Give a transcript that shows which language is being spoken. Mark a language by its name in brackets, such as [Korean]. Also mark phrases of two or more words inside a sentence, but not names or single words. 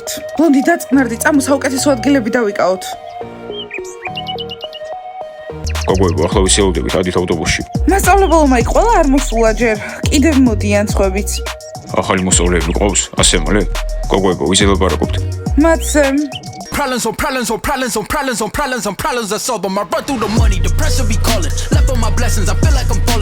[Georgian] ბლონდი დაწყნარდი, წამო საუკეთესო ადგილები დავიკავოთ. გოგოებო, ახლა ვისეულდებით, ადით ავტობუსში. მასწავლებელმა იქ ყველა არ მოსულა ჯერ. კიდევ მოდიან სხვებიც. ახალი მოსწავლეები ყავს, ასე მალე. გოგოებო, ვიზე ლაპარაკობთ? მათზე [English] Problems I solve them. I run through the money, the pressure be calling. Left on my blessings, I feel like I'm